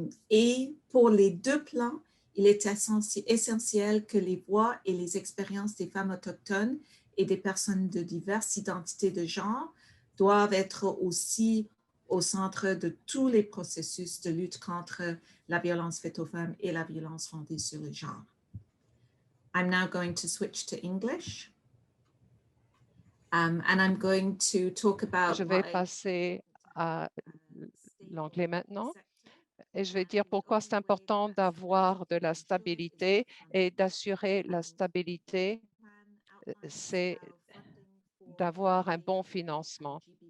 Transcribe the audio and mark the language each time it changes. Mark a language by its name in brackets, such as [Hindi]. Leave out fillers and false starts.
[French] Et pour les deux plans, il est essentiel que les voix et les expériences des femmes autochtones et des personnes de diverses identités de genre doivent être aussi au centre de tous les processus de lutte contre la violence faite aux femmes et la violence fondée sur le genre. [English] I'm now going to switch to English. And I'm going to talk about [French] Je vais passer à l'anglais maintenant. Et je vais dire pourquoi c'est important d'avoir de la stabilité et d'assurer la stabilité, c'est d'avoir un bon financement.